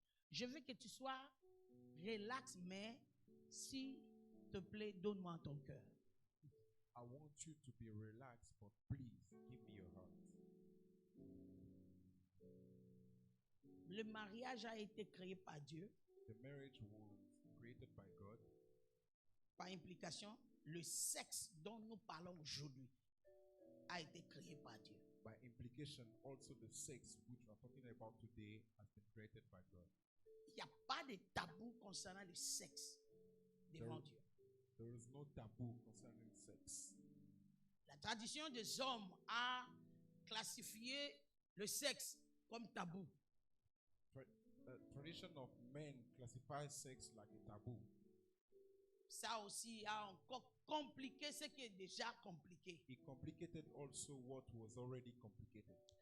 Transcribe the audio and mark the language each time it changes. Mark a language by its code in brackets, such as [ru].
[fr] Je veux que tu sois relax, mais s'il te plaît, donne-moi ton cœur. [en] I want you to be relaxed, but please give me your heart. [fr] Le mariage a été créé par Dieu. [en] The marriage was created by God. [fr] Par implication, le sexe dont nous parlons aujourd'hui a été créé par Dieu. [en] By implication, also the sex which we are talking about today has been created by God. [fr] Il n'y a pas de tabou concernant le sexe devant Dieu. [en] There is no taboo concerning sex. [fr] La tradition des hommes a classifié le sexe comme tabou. [en] Tradition of men classifies sex like a taboo. [fr] Ça aussi a encore compliqué ce qui est déjà compliqué. [en] It complicated also what was already complicated.